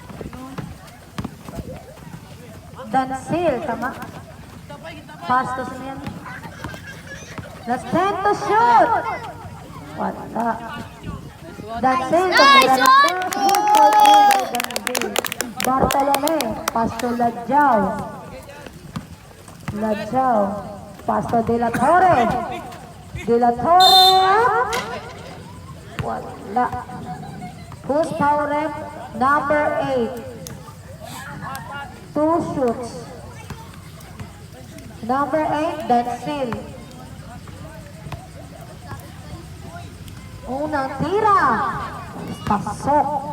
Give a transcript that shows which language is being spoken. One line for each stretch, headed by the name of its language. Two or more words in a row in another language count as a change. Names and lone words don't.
Filipino: Dansil, tama. Pastos na yan.
English: Last 10 to shoot.
Filipino: Wala. Dansil, tumira ng Dansil. Bartolome, Pasto Ladjaw. Ladjaw. Pasto De La Torre. De La Torre. Wala.
English: Who's power rep? Number 8. 2 shoots. Number 8,
Filipino: Dansil. Unang tira. Pasok.